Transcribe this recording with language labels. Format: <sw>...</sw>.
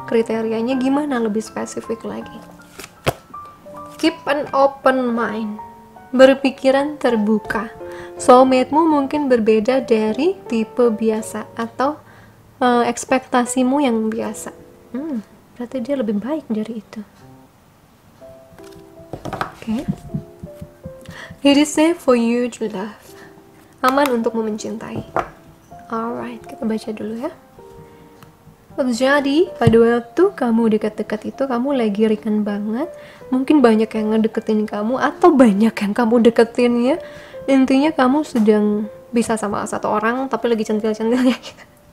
<id>Kriterianya gimana lebih spesifik lagi.</id> <en>Keep an open mind.</en> <id>Berpikiran terbuka. Soulmate-mu mungkin berbeda dari tipe biasa atau ekspektasimu yang biasa. Berarti dia lebih baik dari itu. Oke.</id> <en>It is safe for you to love.</en> <id>Aman untukmu mencintai. Alright, kita baca dulu ya. Jadi, pada waktu kamu dekat-dekat itu, kamu lagi ringan banget. Mungkin banyak yang ngedeketin kamu, atau banyak yang kamu deketin ya. Intinya kamu sedang bisa sama satu orang, tapi lagi centil-centilnya gitu.</id>